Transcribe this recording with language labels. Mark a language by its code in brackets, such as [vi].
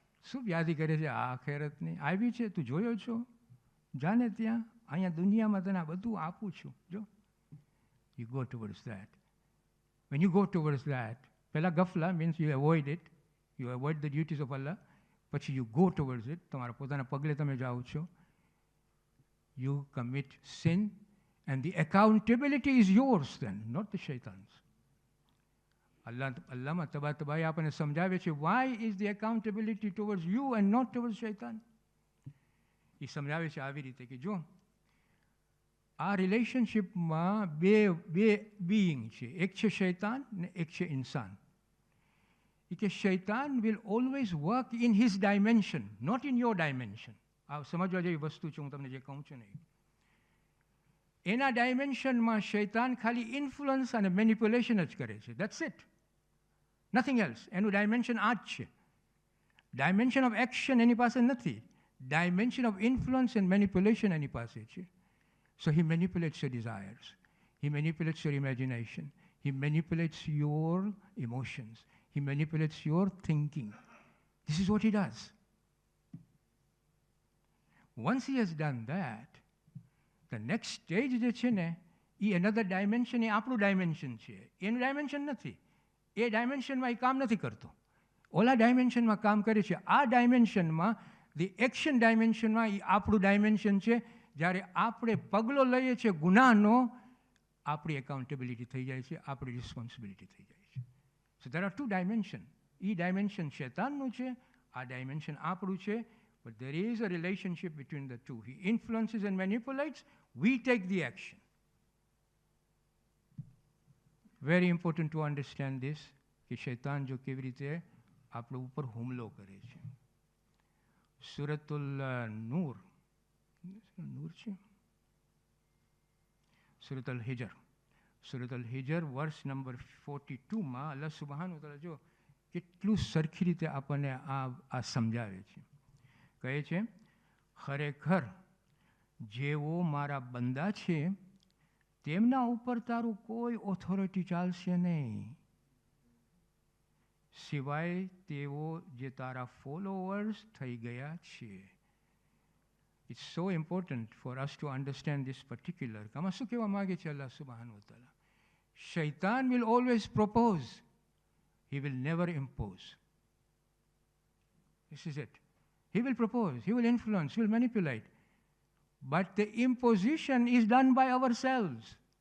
[gu] શું વ્યાધિ કરે છે આ આખેરતની? આવી છે, તું જોયો છો? જાને ત્યાં, અહીંયા દુનિયામાં તને આ બધું આપું છું. [en] જો, you go towards that. When you go towards that, [gu] પહેલાં ગફલા [en] means you avoid it, you avoid the duties of Allah. [gu] પછી [en] you go towards it, [gu] તમારા પોતાના પગલે તમે જાઓ છો. [en] You commit sin, and the accountability is yours then, not the shaitan's. [gu] અલ્લાહમાં તબાઈ આપણને સમજાવે છે, [en] why is the accountability towards you and not towards shaitan? [gu] એ સમજાવે છે આવી રીતે કે જો આ રિલેશનશિપમાં બે બીઈંગ છે, એક છે શૈતાન ને એક છે ઇન્સાન. એ કે [en] શૈતાન will always work in his dimension, not in your dimension. [gu] આ સમજવા જેવી વસ્તુ છે, હું તમને જે કહું છું નહીં. એના ડાયમેન્શનમાં શૈતાન ખાલી ઇન્ફ્લુઅન્સ અને મેનિપ્યુલેશન જ કરે છે. [en] That's it, nothing else. [gu] એનું ડાયમેન્શન આ જ છે. [en] dimension of action [gu] એની પાસે નથી. [en] dimension of influence and manipulation [gu] એની પાસે છે. [en] So he manipulates your desires. He manipulates your imagination. He manipulates your emotions. He manipulates your thinking. This is what he does. Once he has done that, the next stage [gu] જે છે ને એ [en] another dimension, [gu] એ આપણું dimension છે. એનું dimension નથી. એ ડાયમેન્શનમાં એ કામ નથી કરતો. ઓલા ડાયમેન્શનમાં કામ કરે છે. આ ડાયમેન્શનમાં, ધી એક્શન ડાયમેન્શનમાં એ આપણું ડાયમેન્શન છે. જ્યારે આપણે પગલો લઈએ છીએ ગુનાનો, આપણી એકાઉન્ટેબિલિટી થઈ જાય છે, આપણી રિસ્પોન્સિબિલિટી થઈ જાય છે. [en] So there are two dimension. [gu] A dimension શૈતાનનું છે, આ ડાયમેન્શન આપણું છે. [en] But there is a relationship between the two. He influences and manipulates, we take the action. Very important to understand this, [gu] કે શૈતાન જો કેવી રીતે આપણા ઉપર હુમલો કરે છે. સૂરતુલ નૂર છે, સૂરતુલ હિજર વર્સ નંબર 42માં અલ્લાહ સુબ્હાનહુ વ તઆલા જો કેટલું સરખી રીતે આપણને આ સમજાવે છે. કહે છે, ખરેખર જેઓ મારા બંદા છે તેમના ઉપર તારું કોઈ ઓથોરિટી ચાલશે નહીં, સિવાય તેઓ જે તારા ફોલોવર્સ થઈ ગયા છે. [en] It's so important for us to understand this particular. [gu] આમાં શું કહેવા માગે છે અલ્લાહ સુબ્હાનહુ વ તઆલા? [en] શૈતાન will always propose. He will never impose. This is it. He will propose, he will influence, he will manipulate. But the imposition is done by ourselves.